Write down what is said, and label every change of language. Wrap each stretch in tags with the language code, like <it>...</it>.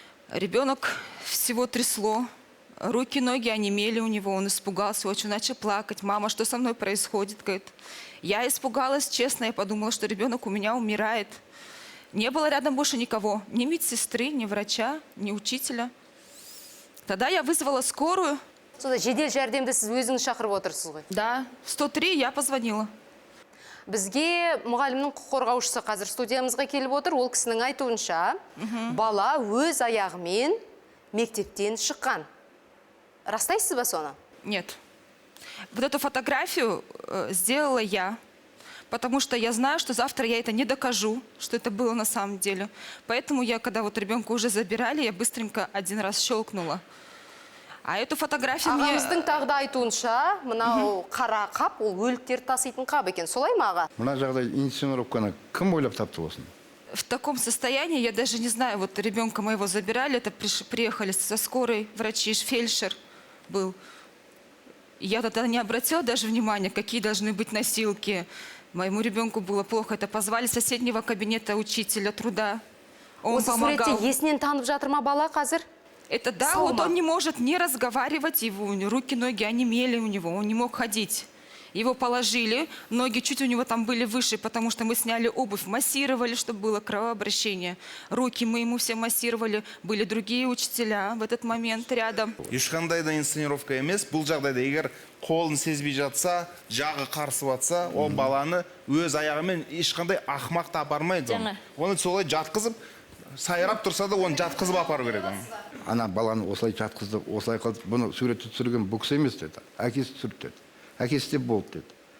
<ru>Ребенок всего трясло. Руки, ноги онемели у него. Он испугался, очень начал плакать. Мама, что со мной происходит? Говорит. Я испугалась, честно. Я подумала, что ребенок у меня умирает. Не было рядом больше никого. Ни медсестры, ни врача, ни учителя. Тогда я вызвала скорую.</ru> <kk>Сонда жедел жәрдемді сіз өзіңіз шақырып отырсыз ғой?</kk> <ru>Да, 103 я позвонила.</ru> <kk>Бізге мұғалімнің құқық қорғаушысы қазір студиямызға келіп отыр. Ол кісінің айтуынша, бала өз аяғымен мектептен шыққан. Растайсыз ба соны?</kk> <ru>Нет. Вот эту фотографию сделала я, потому что я знаю, что завтра я это не докажу, что это было на самом деле. Поэтому я, когда вот ребенка уже забирали, я быстренько один раз щелкнула. А эту фотографию мне...</ru> <kk>Ағамыздың тағы да айтуынша, мынау қара қап, ол өліктер таситын қап екен. Солай ма аға? Мына жағдай инсценировканы кім ойлап тапты болсын?</kk> <ru>В таком состоянии, я даже не знаю, вот ребенка моего забирали, это приехали со скорой, врачи, фельдшер был. Я тогда не обратила даже внимания, какие должны быть носилки. Моему ребенку было плохо, это позвали с соседнего кабинета учителя труда. Он помогал.</ru> <kk>Осы суретте есінен танып жатыр ма бала қазір?</kk> <ru>Это да, вот он не может не разговаривать, его руки, ноги онемели у него, он не мог ходить. Его положили, ноги чуть у него там были выше, потому что мы сняли обувь, массировали, чтобы было кровообращение. Руки мы ему все массировали, были другие учителя в этот момент рядом.</ru> <kk>Ешқандай да инсценировка емес, бұл жағдайда егер қолын сезбей жатса, жағы қарсы батса, ол баланы өз аяғымен ешқандай ақымақ та апармайды. Оны солай жатқызып, сайрап тұрса да оны жатқызып апару керек. Ана баланы осылай жатқызды, осылай қылды, бұны суретті түсірген бұл кісі емес деді. Әкесі түсірді деді. Әкесі де болды деді.</kk>